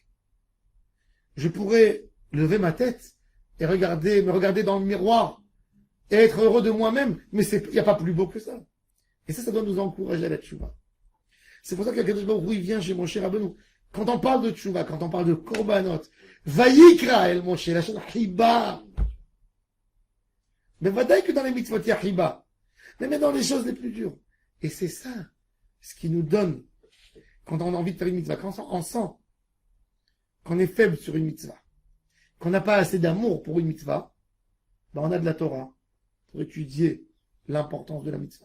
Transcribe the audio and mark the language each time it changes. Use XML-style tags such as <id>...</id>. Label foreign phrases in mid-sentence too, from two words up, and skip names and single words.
<fr>Je pourrais lever ma tête et me regarder dans le miroir et être heureux de moi-même, mais il n'y a pas plus beau que ça. Et ça doit nous encourager à la teshuvah. C'est pour ça que</fr> <he>קדוש ברוך הוא,</he> <fr>il vient chez mon cher Rabbeinu. Quand on parle de tchouva, quand on parle de korbanot,</fr> <he>ויקרא אל משה,</he> <fr>la chose hiba. Mais vadaï que dans les mitzvot, il y a hiba. Mais même dans les choses les plus dures. Et c'est ça, ce qui nous donne, quand on a envie de faire une mitzvah, quand on sent qu'on est faible sur une mitzvah, qu'on n'a pas assez d'amour pour une mitzvah, ben on a de la Torah pour étudier l'importance de la mitzvah.</fr>